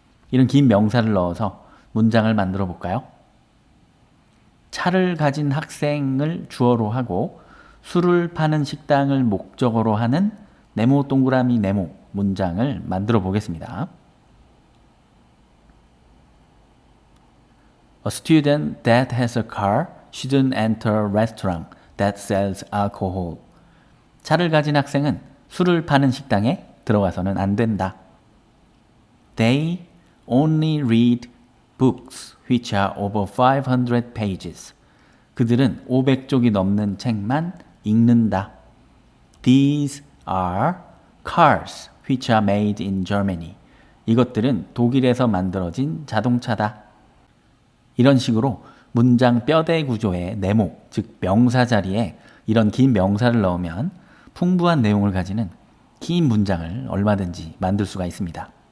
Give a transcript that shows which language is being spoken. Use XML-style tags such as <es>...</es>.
<ko>이런 긴 명사를 넣어서 문장을 만들어 볼까요? 차를 가진 학생을 주어로 하고 술을 파는 식당을 목적어로 하는 네모 동그라미 네모 문장을 만들어 보겠습니다.</ko> <en>A student that has a car shouldn't enter a restaurant that sells alcohol.</en> <ko>차를 가진 학생은 술을 파는 식당에 들어가서는 안 된다.</ko> <en>They only read books which are over 500 pages.</en> <ko>그들은 500쪽이 넘는 책만 읽는다.</ko> <en>These are cars which are made in Germany.</en> <ko>이것들은 독일에서 만들어진 자동차다. 이런 식으로 문장 뼈대 구조의 네모, 즉 명사 자리에 이런 긴 명사를 넣으면 풍부한 내용을 가지는 긴 문장을 얼마든지 만들 수가 있습니다.</ko>